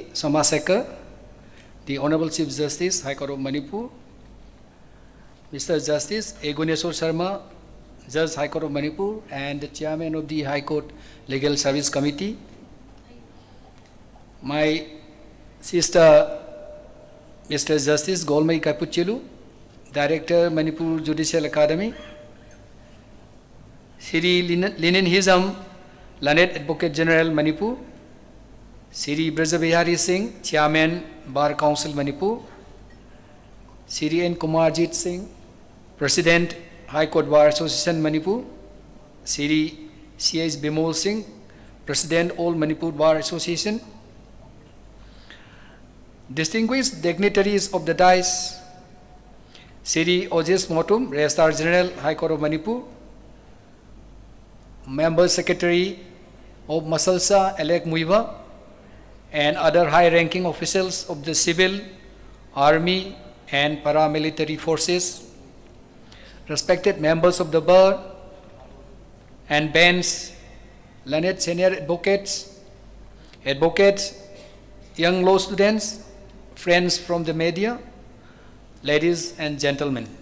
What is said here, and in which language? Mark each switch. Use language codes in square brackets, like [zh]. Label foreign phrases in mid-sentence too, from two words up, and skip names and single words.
[en] Somashekar, the Honorable Chief Justice, High Court of Manipur, Mr. Justice A. Guneshwar Sharma, Judge, High Court of Manipur, and the Chairman of the High Court Legal Service Committee, my sister, Mr. Justice Golmei Gaiphulshillu, Director, Manipur Judicial Academy, Shri Lenin Hijam, Learned Advocate General, Manipur, Shri Brajabihari Singh, Chairman, Bar Council, Manipur, Shri N. Kumarjit Singh, President, High Court Bar Association, Manipur, Shri C.H. Bimol Singh, President, All Manipur Bar Association, distinguished dignitaries of the dais, Shri Ojes Motum, Registrar General, High Court of Manipur, Member Secretary of Masalsa, Elek Muiva, and other high-ranking officials of the civil, army, and paramilitary forces, respected members of the bar and bench, learned senior advocates, young law students, friends from the media, ladies and gentlemen.